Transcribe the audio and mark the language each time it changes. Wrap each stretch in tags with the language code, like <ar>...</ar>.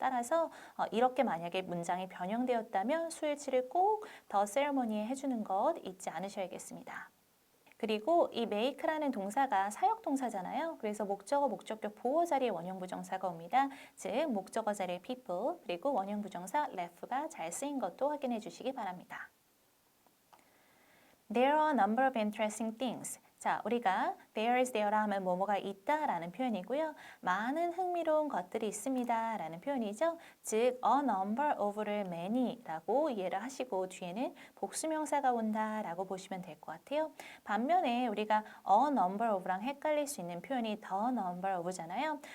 <ko>따라서 이렇게 만약에 문장이 변형되었다면 수일치를 꼭 the ceremony에 해주는 것 잊지 않으셔야겠습니다. 그리고 이 make라는 동사가 사역 동사잖아요. 그래서 목적어, 목적격 보호 자리에 원형 부정사가 옵니다. 즉, 목적어 자리에 people, 그리고 원형 부정사 laugh가 잘 쓰인 것도 확인해 주시기 바랍니다.</ko> <en>There are a number of interesting things.</en> <ko>자, 우리가</ko> <en>there is there</en> <ko>라 하면 뭐뭐가 있다라는 표현이고요. 많은 흥미로운 것들이 있습니다 라는 표현이죠. 즉,</ko> <en>a number of</en> <ko>를 many라고 이해를 하시고 뒤에는 복수명사가 온다라고 보시면 될 것 같아요. 반면에 우리가 a number of랑 헷갈릴 수 있는 표현이</ko> <en>the number of</en> <ko>잖아요.</ko>